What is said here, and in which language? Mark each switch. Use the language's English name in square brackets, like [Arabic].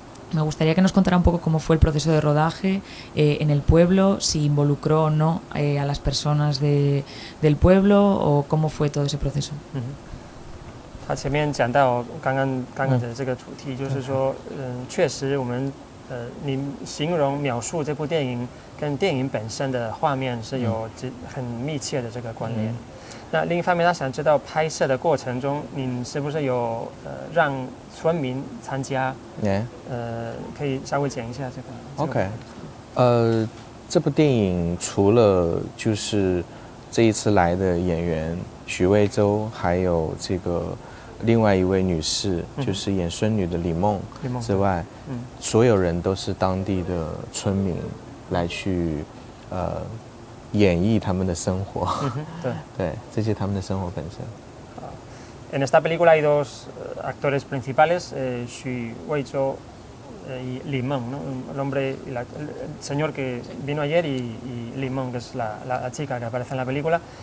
[Spanish] Me gustaría que nos contara un poco cómo fue el proceso de rodaje en el pueblo, si involucró o no a las personas del pueblo, o cómo fue todo ese proceso. [Chinese] 他前面讲到刚刚的这个主题，就是说，确实我们你形容描述这部电影跟电影本身的画面是有很密切的这个关联。那另一方面，他想知道拍摄的过程中，您是不是有让村民参加？可以稍微讲一下这个。 OK，这部电影除了就是这一次来的演员许魏洲，还有这个另外一位女士，就是演孙女的李梦之外，所有人都是当地的村民来去演绎他们的生活，对，这些他们的生活本身。 [Spanish] En esta película hay 2 actores principales, Xu Weizhou y Li Meng, ¿no? El hombre, el señor que vino ayer, y Li Meng, que es la chica que aparece en la película.